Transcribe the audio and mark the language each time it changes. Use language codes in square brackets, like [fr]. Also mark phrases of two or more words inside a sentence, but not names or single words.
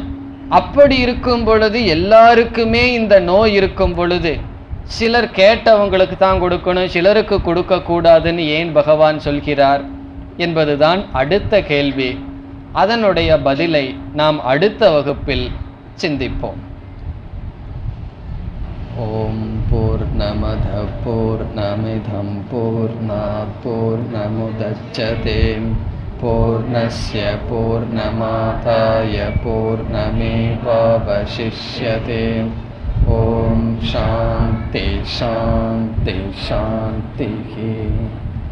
[ta] அப்படி இருக்கும் பொழுது எல்லாருக்குமே இந்த நோய் இருக்கும் பொழுது சிலர் கேட்டவங்களுக்கு தான் கொடுக்கணும், சிலருக்கு கொடுக்க கூடாதுன்னு ஏன் பகவான் சொல்கிறார் என்பதுதான் அடுத்த கேள்வி. அதனுடைய பதிலை நாம் அடுத்த வகுப்பில் சிந்திப்போம். [sa] ॐ पूर्णमदः पूर्णमिदं पूर्णात् पूर्णमुदच्यते पूर्णस्य पूर्णमादाय पूर्णमेवावशिष्यते. ॐ शान्तिः शान्तिः शान्तिः.